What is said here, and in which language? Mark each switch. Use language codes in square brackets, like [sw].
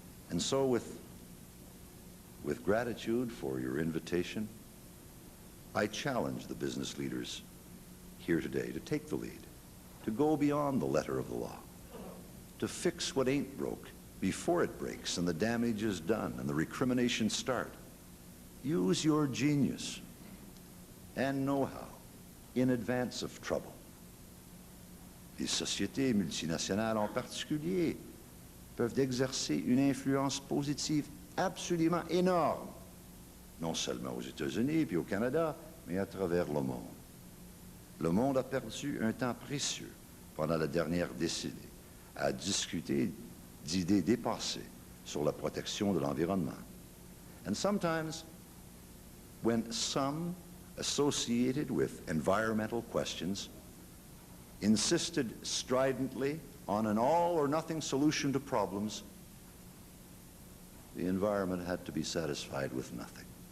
[en] And so with gratitude for your invitation, I challenge the business leaders here today to take the lead to go beyond the letter of the law, to fix what ain't broke before it breaks and the damage is done and the recriminations start. Use your genius and know-how in advance of trouble. [fr] Les sociétés multinationales en particulier peuvent exercer une influence positive absolument énorme, non seulement aux États-Unis puis au Canada, mais à travers le monde. Le monde a perdu un temps précieux pendant la dernière décennie à discuter d'idées dépassées sur la protection de l'environnement. [en] And sometimes, when some associated with environmental questions insisted stridently on an all-or-nothing solution to problems, the environment had to be satisfied with nothing.